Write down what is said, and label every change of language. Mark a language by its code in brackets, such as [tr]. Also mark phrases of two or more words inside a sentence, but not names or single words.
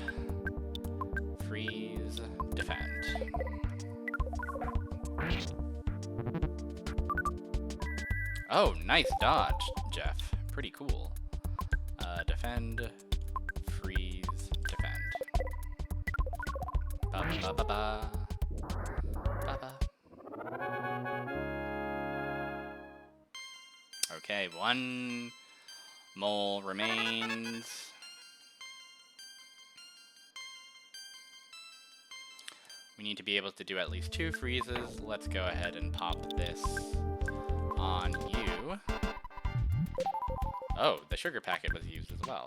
[en] Freeze, defend. Oh, nice dodge, Jeff. Pretty cool. Defend, freeze, defend. Ba ba ba ba. Ba ba. Okay, 1 mole remains. We need to be able to do at least 2 freezes. Let's go ahead and pop this on you. Oh, the sugar packet was used as well.